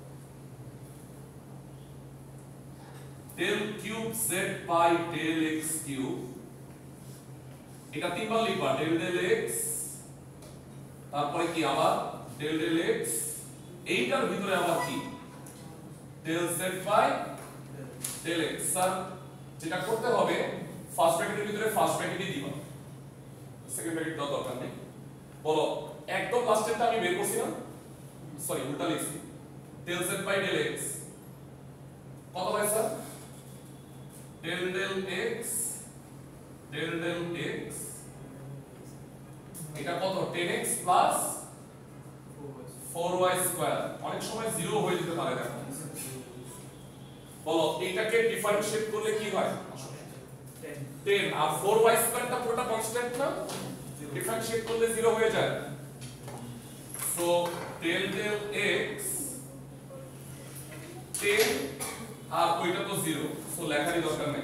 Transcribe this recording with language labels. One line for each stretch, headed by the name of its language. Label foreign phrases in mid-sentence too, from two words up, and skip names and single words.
English: del cube z by del x cube
Bangla: এটা তিনবার লিখবা
English: del del x
Bangla: তারপরে কি আবার
English: del del x
Bangla: এইটার ভিতরে আবার কি
English: del z by del x
Bangla: স্যার যেটা করতে হবে
English: first bracket
Bangla: ভিতরে
English: first bracket
Bangla: দিবা
English: second bracket
Bangla: দাও দরকার নেই। বলো একদম লাস্টেরটা আমি বের করছি না সরি উল্টা লিখছি
English: del z by del x
Bangla: কত হয় স্যার
English: del del x del del x
Bangla: এটা কত
English: 10x plus 4y square
Bangla: অনেক সময় 0 হয়ে যেতে পারে দেখো বলো এটাকে ডিফারেন্সিয়েট করলে কি হয় 10 আর
English: 4y square
Bangla: পুরোটা কনস্ট্যান্ট না ডিফারেন্সিয়েট করলে 0 হয়ে যায় সো
English: del del x
Bangla: 10 আর ওইটা তো 0 সো লেখারই দরকার নেই।